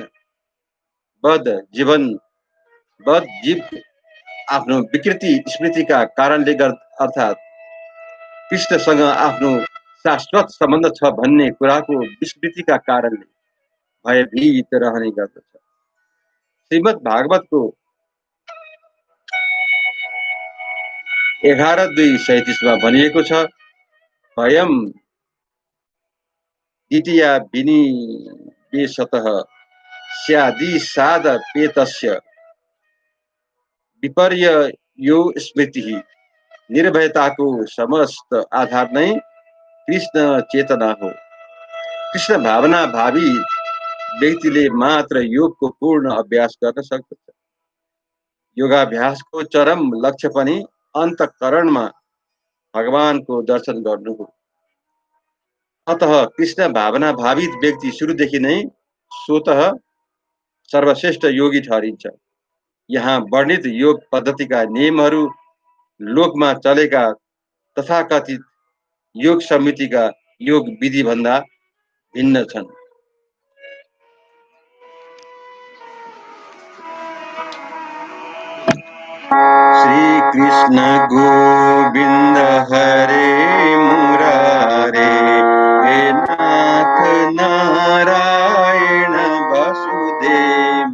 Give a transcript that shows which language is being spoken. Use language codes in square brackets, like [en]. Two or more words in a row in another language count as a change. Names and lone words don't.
[ne] बद्ध जीव आफ्नो विकृति स्मृतिका कारणले अर्थात् कृष्णसँग आफ्नो शाश्वत सम्बन्ध छ भन्ने कुराको विस्मृतिका कारणले भयभीत रहने गर्दछ। श्रीमद् भागवतको 11:2:37 भनिएको छ, [sa] भयं द्वितीया विनिवेशतः स्यादिसादपेतस्य विपर्ययो स्मृतिः। [ne] निर्भयताको समस्त आधार नै कृष्ण चेतना हो। कृष्ण भावना भावी व्यक्तिले मात्र योगको पूर्ण अभ्यास गर्न सक्दछ। योगाभ्यासको चरम लक्ष्य पनि अन्तःकरणमा भगवानको दर्शन गर्नु हो। अतः कृष्ण भावना भावित व्यक्ति सुरुदेखि नै स्वतः सर्वश्रेष्ठ योगी ठहरिन्छ। यहाँ वर्णित योग पद्धतिका नियमहरू लोकमा चलेका तथाकथित योग समितिका योग विधि भन्दा भिन्न छन्। [sa] श्री कृष्ण गोविंद हरे मुरारे, हे नाथ नारायण वासुदेव।